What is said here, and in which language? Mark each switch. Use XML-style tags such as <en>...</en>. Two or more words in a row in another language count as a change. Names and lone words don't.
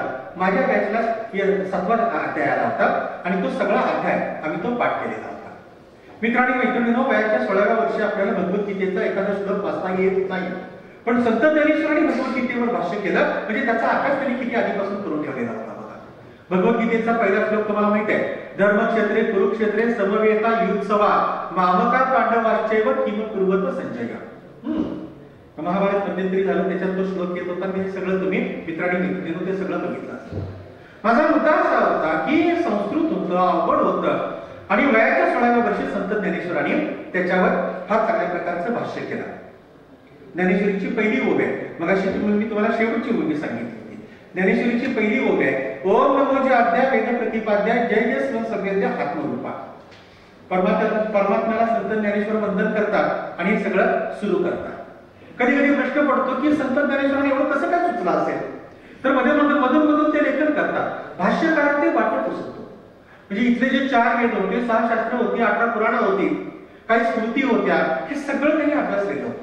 <mr>माझ्या बॅचला 7वा अध्याय आला होता आणि तो सगळा अध्याय आम्ही तो पाठ केलेला होता. मित्रांनी मैत्रिणींनो, वयाच्या 16व्या वर्षी आपल्याला भगवद्गीतेचा एखादा श्लोक वाचता येत नाही, पण संत ज्ञानेश्वरांनी भगवद्गीतेवर भाष्य केलं म्हणजे त्याचा अभ्यास त्यांनी किती आधीपासून करून ठेवलेला होता. भगवद्गीतेचा पहिला श्लोक तुम्हाला माहित आहे,</mr> <sa>धर्मक्षेत्रे कुरुक्षेत्रे समवेता युत्सवा मामका पांडवाश्चैव किम कुर्वत संजय.</sa> <mr>महाभारत मध्यंतरी झालं, त्याच्यात तो श्लोक येत होता. हे सगळं तुम्ही मित्रांनी मैत्रिणींनो ते सगळं बघितलं असेल. माझा मुद्दा असा होता की संस्कृत होतं, अवघड होतं. आणि वयाच्या 16व्या वर्षी संत ज्ञानेश्वरांनी त्याच्यावर फार चांगल्या प्रकारचं भाष्य केलं. ज्ञानेश्वरीची पहिली ओवी आहे, मगाशी मी तुम्हाला शेवटची ओवी सांगितली. ज्ञानेश्वरीची पहिली ओवी आहे, ओम नमो अध्याय वेद प्रतिपाद्याय जय जय स्व सभ्यद्या आत्मरूपा. परमात्म्याला संत ज्ञानेश्वर वंदन करतात आणि हे सगळं सुरू करतात. कधी कधी प्रश्न पडतो की संत ज्ञानेश्वरांनी एवढं कसं काय सुचलं असेल, तर मधून ते लेखन करतात. भाष्यकारात ते वाटत असतो. म्हणजे इथले जे 4 वेद होते, 6 शास्त्र होती, 18 पुराणं होती, काही स्मृती होत्या, हे सगळं त्यांनी अभ्यास केलं होतं.</mr>